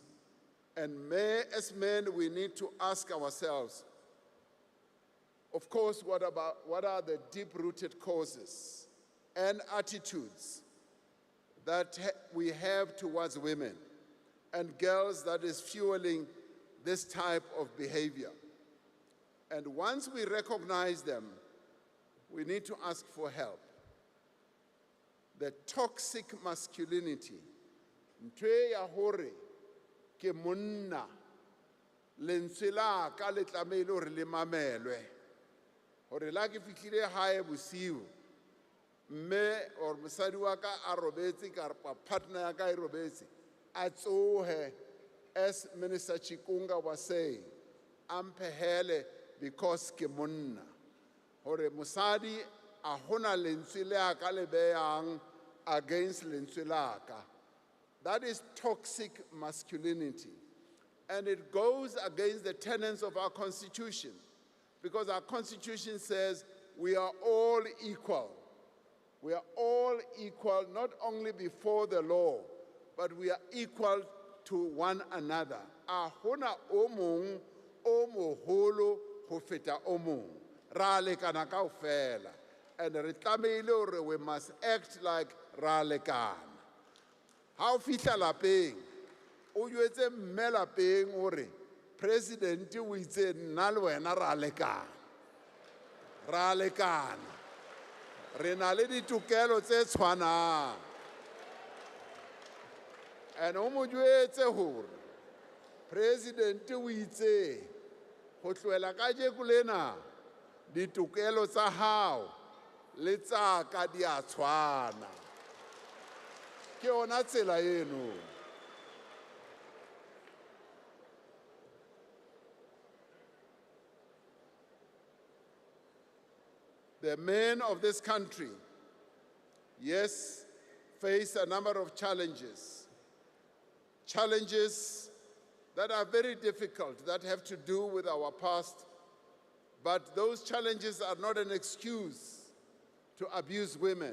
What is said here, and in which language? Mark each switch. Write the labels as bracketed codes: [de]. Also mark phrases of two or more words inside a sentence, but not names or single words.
[en] And as men, we need to ask ourselves, of course, what are the deep-rooted causes and attitudes that we have towards women and girls that is fueling this type of behavior? And once we recognize them, we need to ask for help. The toxic masculinity, [st] ntwe ya hore ke monna, lentswe la ka le tlamehile hore le mamelwe, hore la ke fihlile hae bosiu, mme or mosadi wa ka a robetse kapa partner ya ka e robetse, a tsohe, [en] as Minister Chikunga was saying, [st] ampehele because ke monna, hore mosadi a hona lentswe le a ka le beyang against lentswe la ka. [en] That is toxic masculinity. And it goes against the tenets of our Constitution, because our Constitution says we are all equal. We are all equal, not only before the law, but we are equal to one another. [st] A hona o mong o moholo ho feta o mong. Ra lekana kaofela. And re tlamehile hore [en] we must act like [st] ra lekana. Ha o fihla lapeng, o jwetse mme lapeng hore president o itse nna le wena ra lekana. Ra lekana. Re na le ditokelo tse tshwanang. And o mo jwetse hore president o itse go tloela kajeko lena ditokelo tsa hao le tsa ka di a tshwana. Ke yona tsela eno. [en] The men of this country, yes, face a number of challenges. Challenges that are very difficult, that have to do with our past, but those challenges are not an excuse to abuse women.